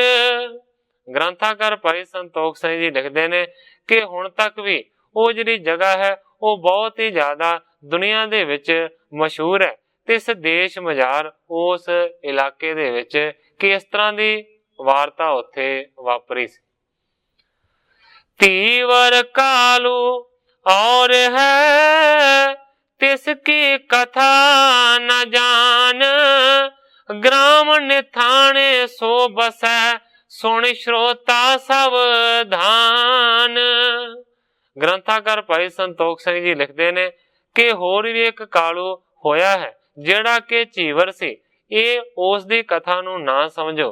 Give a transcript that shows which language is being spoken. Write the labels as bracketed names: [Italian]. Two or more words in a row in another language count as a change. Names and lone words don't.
[Punjabi] ਗ੍ਰੰਥਾਕਾਰ ਭਾਈ ਸੰਤੋਖ ਸਿੰਘ ਜੀ ਲਿਖਦੇ ਨੇ ਕਿ ਹੁਣ ਤੱਕ ਵੀ ਉਹ ਜਿਹੜੀ ਜਗ੍ਹਾ ਹੈ ਉਹ ਬਹੁਤ ਹੀ ਜ਼ਿਆਦਾ ਦੁਨੀਆ ਦੇ ਵਿੱਚ ਮਸ਼ਹੂਰ ਹੈ। ਤੇ ਇਸ ਦੇਸ਼ ਮਝਾਰ ਉਸ ਇਲਾਕੇ ਦੇ ਵਿੱਚ ਕਿਸ ਤਰ੍ਹਾਂ ਦੀ ਵਾਰਤਾ ਉੱਥੇ ਵਾਪਰੀ ਸੀ। [Braj] तीवर कालू और है, तिसकी कथा न जान, ग्राम निथाणे सो बसै, सुण शरोता सावधान। [Punjabi] ਗ੍ਰੰਥਾਕਾਰ ਭਾਈ ਸੰਤੋਖ ਸਿੰਘ ਜੀ ਲਿਖਦੇ ਨੇ ਕਿ ਹੋਰ ਵੀ ਇੱਕ ਕਾਲੂ ਹੋਇਆ ਹੈ ਜਿਹੜਾ ਕਿ ਝੀਵਰ ਸੀ। ਇਹ ਉਸ ਦੀ ਕਥਾ ਨੂੰ ਨਾ ਸਮਝੋ।